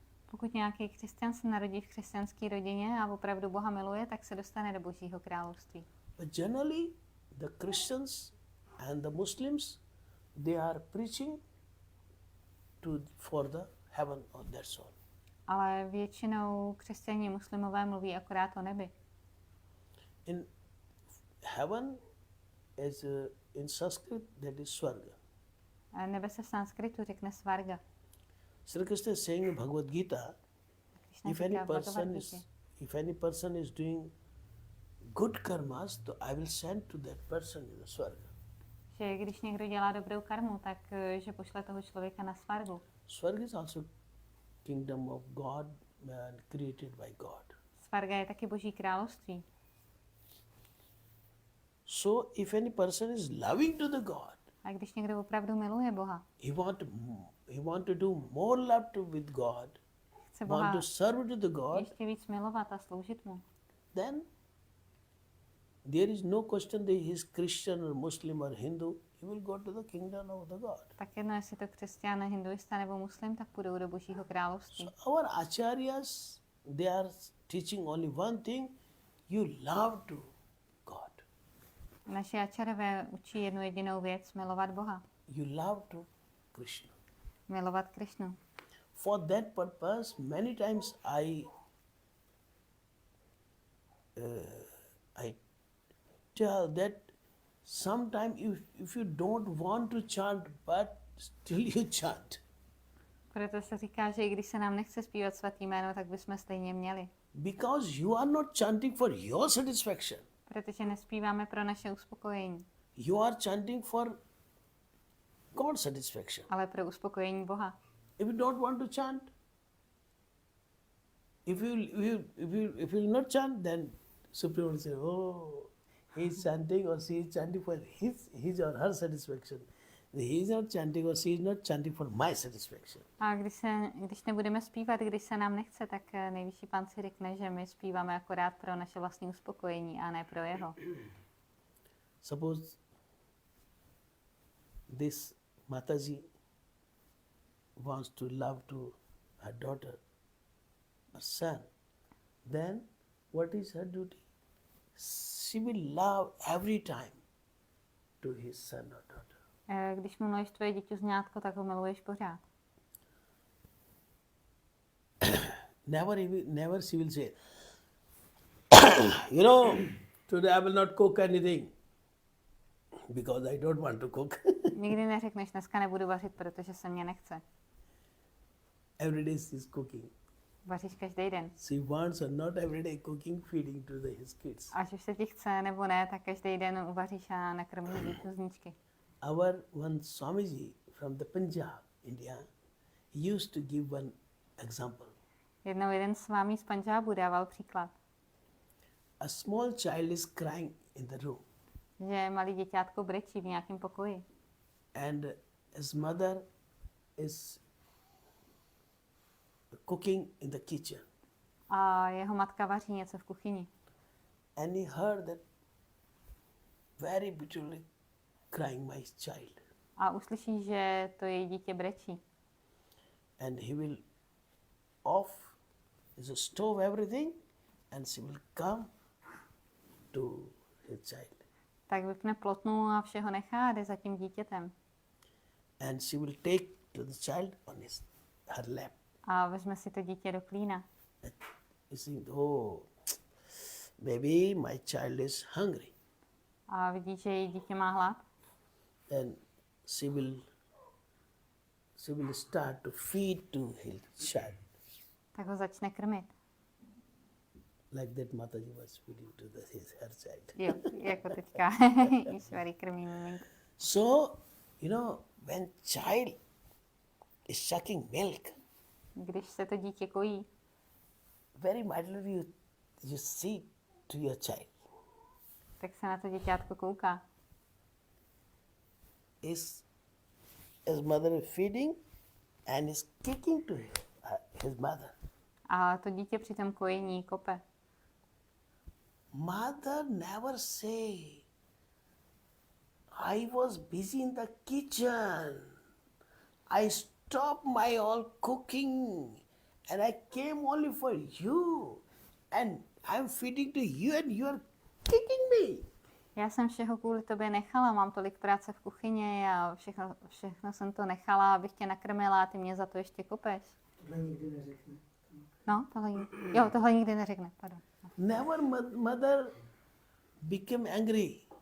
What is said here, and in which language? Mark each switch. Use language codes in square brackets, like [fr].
[cs] Pokud nějaký křesťan se narodí v křesťanské rodině a opravdu Boha miluje, tak se dostane do Božího království. [en] But generally, the Christians and the Muslims, they are preaching for the heaven, or that's all. [cs] Ale většinou křesťané muslimové mluví akorát o nebi. [en] In heaven is in Sanskrit that is Swarga. [cs] A nebe se v sanskritu řekne svarga. [en] Sri Krishna is saying in Bhagavad Gita, Krishna if [cs] říká v Bhagavad [en] any person is doing good karmas, so I will send to that person in the Swarga. [cs] Že když někdo dělá dobrou karmu, tak že pošle toho člověka na svargu. [en] Swarga is also kingdom of God and created by God. [cs] Svarga je taky Boží království. [en] So if any person is loving to the God, [cs] A když někdo opravdu miluje Boha, [en] he want to do more love with God, [cs] chce [en] want [cs] Boha [en] to serve to the God, [cs] ještě víc milovat a sloužit mu, [en] then there is no question that he is Christian or Muslim or Hindu, he will go to the kingdom of the God. [cs] tak jedno, jestli to křesťan, hinduista nebo muslim, tak půjdou do Božího království. [en] So our acharyas, they are teaching only one thing, you love to God. [cs] Naši ačarové učí jednu jedinou věc, milovat Boha, [en] You love to Krishna. [cs] milovat Krišnu. [en] For that purpose, many times I tell that sometime if you don't want to chant, but still you chant. [cs] Proto se říká, že i když se nám nechce zpívat svatý jméno, tak bychom stejně měli. [en] Because you are not chanting for your satisfaction. [cs] Protože nespíváme pro naše uspokojení, [en] You are chanting for God's satisfaction. [cs] ale pro uspokojení Boha. [en] If you don't want to chant, if you not chant, then Supreme will say, oh, he is chanting or she is chanting for his or her satisfaction. He is not chanting or she is not chanting for my satisfaction. [cs] A když nebudeme zpívat, když se nám nechce, tak nejvyšší pán si řekne, že my zpíváme akorát pro naše vlastní uspokojení a ne pro jeho. [en] Suppose this Mataji wants to love to her daughter or son, then what is her duty? She will love every time to his son or daughter. [cs] Když miluješ tvoje děťuzňátko, tak ho miluješ pořád. [en] Never she will say, you know, today I will not cook anything because I don't want to cook. [cs] Nikdy neřekneš, dneska nebudu vařit, protože se mě nechce. [en] Every day she is cooking. [cs] Vaříš každý den. [en] She wants or not every day cooking, feeding to his kids. [cs] Ať už se ti chce nebo ne, tak každý den uvaříš a nakrmíš děťuzničky. [en] Our one Swamiji from the Punjab, India, he used to give one example. [cs] Jednou jeden s vámi z Pandžábu dával příklad, [en] A small child is crying in the room, [cs] že malý děťátko brečí v nějakém pokoji [en] and his mother is cooking in the kitchen, [cs] a jeho matka vaří něco v kuchyni. [en] and he heard that very bitterly crying my child. [cs] a uslyší, že to její dítě brečí. [en] And he will off his stove, everything, and she will come to his child. [cs] Tak vypne plotnu a všeho nechá a jde za tím dítětem. [en] And she will take to the child on her lap. [cs] A vezme si to dítě do klína. [en] You think, oh, maybe my child is hungry. [cs] A vidí, že její dítě má hlad. [en] Then she will start to feed to his child. [cs] Tak ho začne krmit. [en] Like that Mataji was feeding to her child. [cs] Jo, jako teďka Išvary krmí miminko. [en] So, when child is sucking milk, [cs] Když se to dítě kojí, [en] very mildly you see to your child. [cs] tak se na to děťátko kouká. [en] His mother is feeding and is kicking to his mother. [cs] A to dítě při tom kojení kope. [en] Mother never say, I was busy in the kitchen. I stopped my all cooking and I came only for you. And I'm feeding to you and you are kicking me. [cs] Já jsem všeho kvůli tobě nechala, mám tolik práce v kuchyni a všechno jsem to nechala, abych tě nakrmila a ty mě za to ještě kopeš. Tohle nikdy neřekne. No, tohle nikdy neřekne, pardon. [en] Never mother became angry.